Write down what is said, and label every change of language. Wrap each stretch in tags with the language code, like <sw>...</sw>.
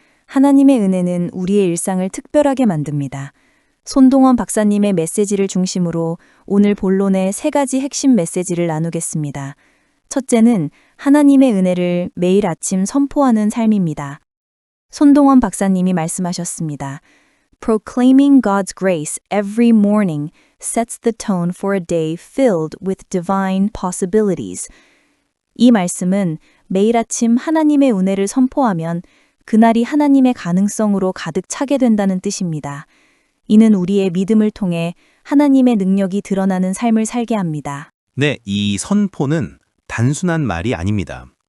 <ko>하나님의 은혜는 우리의 일상을 특별하게 만듭니다. 손동원 박사님의 메시지를 중심으로 오늘 본론의 3가지 핵심 메시지를 나누겠습니다. 첫째는 하나님의 은혜를 매일 아침 선포하는 삶입니다. 손동원 박사님이 말씀하셨습니다.</ko> <en>Proclaiming God's grace every morning sets the tone for a day filled with divine possibilities.</en> <ko>이 말씀은 매일 아침 하나님의 은혜를 선포하면 그날이 하나님의 가능성으로 가득 차게 된다는 뜻입니다. 이는 우리의 믿음을 통해 하나님의 능력이 드러나는 삶을 살게 합니다. 네, 이 선포는 단순한 말이 아닙니다.</ko>